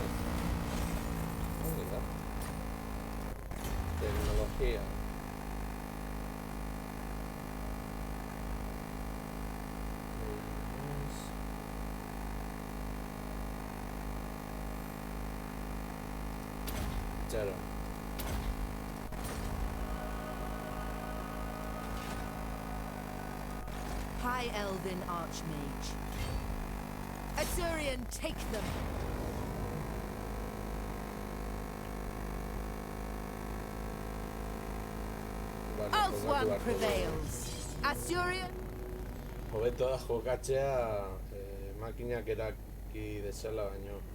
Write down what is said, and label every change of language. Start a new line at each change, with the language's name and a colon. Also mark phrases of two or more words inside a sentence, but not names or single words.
Basque: Ongi da. Teknologia. Txaro.
English: High Elven Archmage. Azurian, take them. Ulthuan prevails. Azurian.
Basque: Hobeto da jokatzea makinak eraki dezala baino.